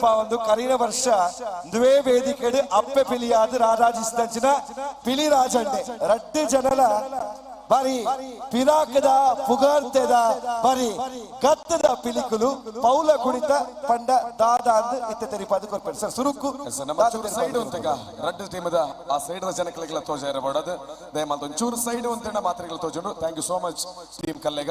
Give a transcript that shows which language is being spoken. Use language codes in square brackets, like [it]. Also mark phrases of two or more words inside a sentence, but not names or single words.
[tcy] ಒಂದು ಕರಿನ ವರ್ಷ ದುವೆ ವೇದಿಕೆಡು ಅಪ್ಪೆ ಪಿಲಿಯಾದ ರಾರಾಜಿಸಿದಂಚಿನ ಪಿಲಿ ರಾಜಣ್ಣೆ ರಡ್ಡು ಜನಲ ಬಾರಿ ಪಿರಾಕದ ಪುಗಾರ್ತೆದ ಬಾರಿ ಗತ್ತದ ಪಿಲಿಕುಲು ಪೌಲ ಕುಣಿತ ಪಂಡ ದಾದ ಅಂದ್ ಇತ್ತ ತೆರಿಪಾದ ಕೊರ್ಪೆಟ್ ಸರ್ ಸುರುಕು ನಮ್ಮ ಚೂರು ಸೈಡ್ ಒಂತೆಗ ರಡ್ಡು ಟೀಮದ ಆ ಸೈಡ್ ದ ಜನಕ್ಲೆಗ್ಲ ತೋಜ ಇರಬಾರ್ದು ದಯಮಾಲ್ತು ಒಂಚೂರು ಸೈಡ್ ಒಂತೆಂಡ ಮಾತ್ರೆಗಳು ತೋಜುಂಡು [en] thank you so much team [tcy] ಕಲ್ಲೆಗ